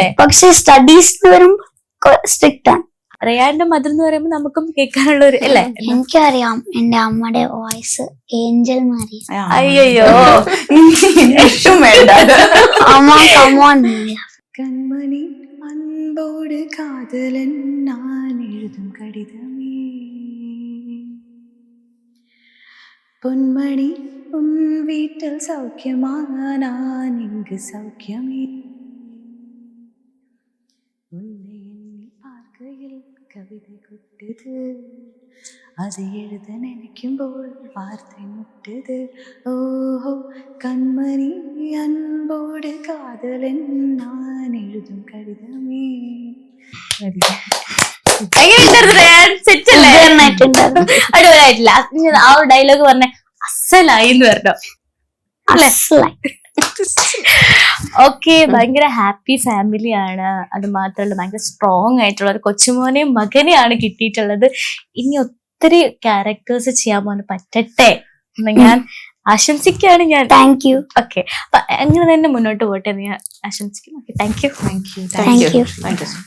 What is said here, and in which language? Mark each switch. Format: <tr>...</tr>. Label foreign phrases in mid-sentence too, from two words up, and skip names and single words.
<ml>പക്ഷെ സ്റ്റഡീസ് വരുമ്പോ സ്ട്രിക്റ്റ് ആണ്. റയാന്റെ മദർ എന്ന് പറയുമ്പോ നമുക്കും കേൾക്കാനുള്ള ഒരു അല്ലേ? എനിക്കറിയാം എന്റെ അമ്മയുടെ വോയിസ് ഏഞ്ചൽ മാരി. അയ്യോ, ഏറ്റവും വേണ്ട അമ്മ കമോൺ.</ml> <ta>കൺമണി அன்போடு காதலன் நான் எழுதும் கடிதமே பொன்மணி உன் வீட்டில் சௌக்கியமா நான் இங்கு சௌக்கியமே உன்னை எண்ணி பார்க்கையில் கவிதை கொட்டுது அது எழுத நினைக்கும்போது வார்த்தை முட்டுது ஓஹோ கண்மணி அன்போடு காதலன் நான் எழுதும் கடிதமே</ta> <ml>സെറ്റല്ലേ? നന്നായിട്ടുണ്ടായിരുന്നു. അടിപൊളിയായിട്ടില്ല. ആ ഒരു ഡയലോഗ് പറഞ്ഞ അസലായി എന്ന് പറഞ്ഞു. അസലായി. ഓക്കെ, ഭയങ്കര</ml> <en>happy familyആണ്.</en> <ml>അത് മാത്രമല്ല ഭയങ്കര സ്ട്രോങ് ആയിട്ടുള്ള ഒരു കൊച്ചുമോനെയും മകനെയാണ് കിട്ടിയിട്ടുള്ളത്. ഇനി ഒത്തിരി ക്യാരക്ടേഴ്സ് ചെയ്യാൻ പോകാൻ പറ്റട്ടെ എന്ന് ഞാൻ ആശംസിക്കുകയാണ് ഞാൻ.</ml> <en>thank you.</en> <ml>ഓക്കെ, അപ്പൊ അങ്ങനെ തന്നെ മുന്നോട്ട് പോട്ടെ എന്ന് ഞാൻ ആശംസിക്കുന്നു. ഓക്കെ,</ml> <en>thank you. thank you thank you. thank you.</en>